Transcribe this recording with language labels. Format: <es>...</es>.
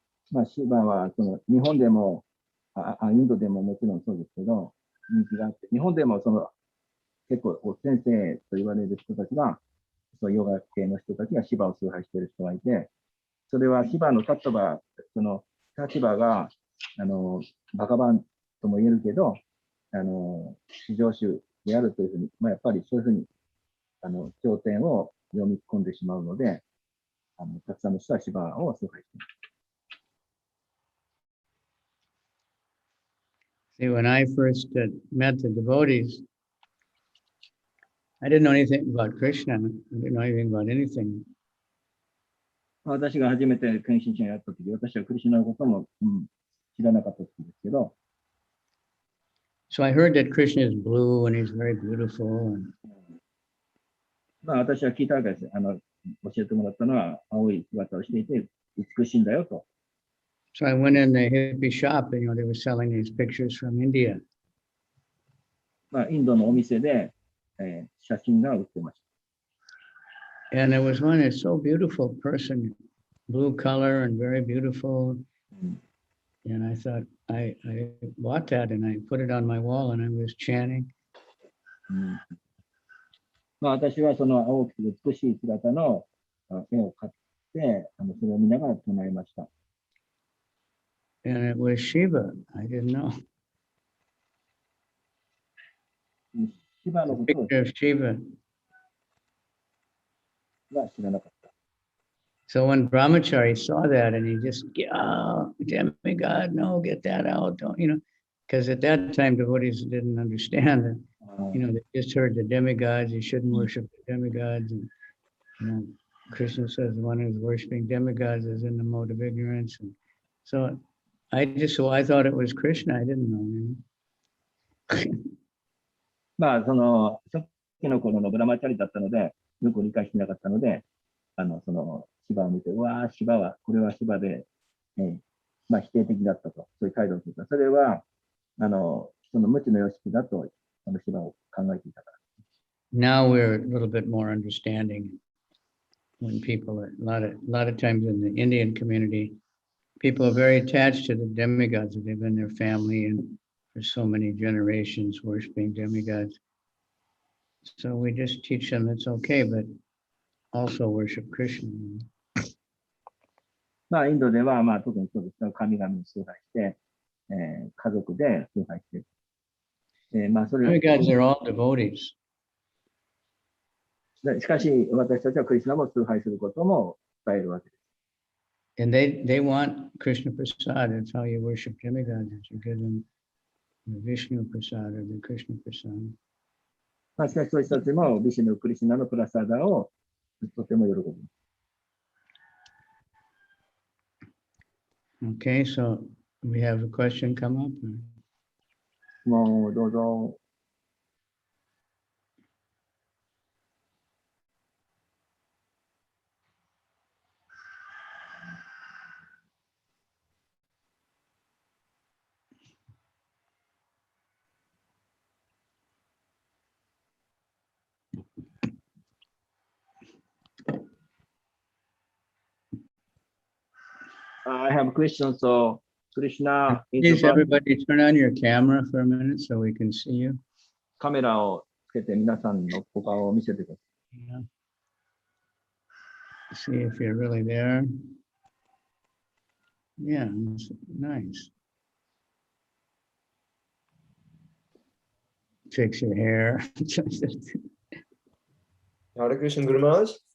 <ja>まあ、シバはその日本でもインドでももちろんそうですけど、人気があって、日本でもその結構先生と言われる人たちが、そうヨガ系の人たちがシバを崇拝している人がいて、それはシバの立場、その立場がバカバンとも言えるけど、至上主であるというふうに、まあ、やっぱりそういうふうに経典を読み込んでしまうので、たくさんの人はシバを崇拝しています。</ja> <en>See, when I first met the devotees, I didn't know anything about Krishna. I didn't know anything about anything.</en> <ja>私が初めて献身者をやったとき、私はクリシュナのことも、知らなかったんですけど、</ja> <en>So I heard that Krishna is blue and he's very beautiful. And</en> <ja>まあ、私は聞いたわけです。教えてもらったのは、青い姿をしていて、美しいんだよと。</ja> <en>so I went in the hippie shop and, they were selling these pictures from India.</en> <ja>まあ、インドのお店で、写真が売ってました。</ja> <en>And there was one that's so beautiful person, blue color and very beautiful. And I thought, I bought that and I put it on my wall and I was chanting.</en> <ja>まあ、私はその青くて美しい姿の絵を買って、それを見ながら唱えました。</ja> <en>And it was Shiva. I didn't know.</en> <ja>シバの</ja> <en>The</en> <ja>ことを</ja> <en>picture of Shiva.</en> <ja>は知らなかった。</ja> <en>So when Brahmachari saw that and he just, oh, demigod, no, get that out, don't, because at that time devotees didn't understand that, they just heard the demigods, you shouldn't worship the demigods. And, Krishna says the one who's worshiping demigods is in the mode of ignorance. And so I thought it was Krishna. I didn't know.</en> <ja>まあ、その、初期の頃のブラマチャリだったので、よく理解してなかったので、その、シバを見て、うわー、シバは、これはシバで、まあ、否定的だったと、そういう態度をしていた。それは、その無知の様式だと、そのシバを考えていたから。</ja> <en>Now we're a little bit more understanding. When people are, a lot of times in the Indian community, people are very attached to the demigods. They've been their family and for so many generations worshiping demigods. So we just teach them it's okay, but also worship Krishna.</en> <ja>まあ、インドでは、まあ、特にそうですね、神々に崇拝して、家族で崇拝している。まあ、それ</ja> <en>Demigods are all devotees.</en> <ja>しかし、私たちはクリスナも崇拝することも伝えるわけです。</ja> <en>And they want Krishna Prasad. That's how you worship demigods. You give them the Vishnu Prasad or the Krishna Prasad.</en> <ja>まあ、しかし、そういう人たちも、ビシュヌ、クリシナのプラサダをとても喜ぶ。</ja> <en>Okay, so we have a question come up.</en> <ja>もう、どうぞ。</ja> <en>I have a question. So, Krishna is Please, above. everybody, turn on your camera for a minute so we can see you.</en> <ja>カメラをつけて皆さんのお顔を見せてください。</ja> <en>Yeah. See if you're really there. Yeah, it's nice. Fix your hair. Hare Krishna Guru Maharaj.</en>